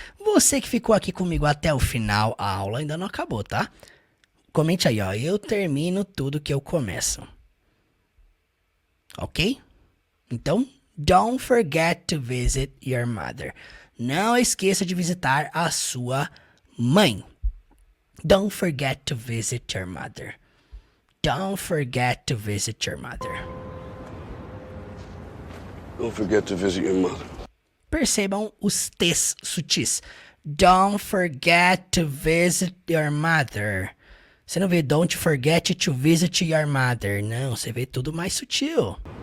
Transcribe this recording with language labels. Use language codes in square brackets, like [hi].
[pt] Você que ficou aqui comigo até o final, a aula ainda não acabou, tá? Comente aí, ó. Eu termino tudo que eu começo. Ok? Então, [en] don't forget to visit your mother. [pt] Não esqueça de visitar a sua mãe. [en] Don't forget to visit your mother. Don't forget to visit your mother. Don't forget to visit your mother. [pt] Percebam os T's sutis. [en] Don't forget to visit your mother. [pt] Você não vê [en] don't forget to visit your mother. [pt] Não, você vê tudo mais sutil.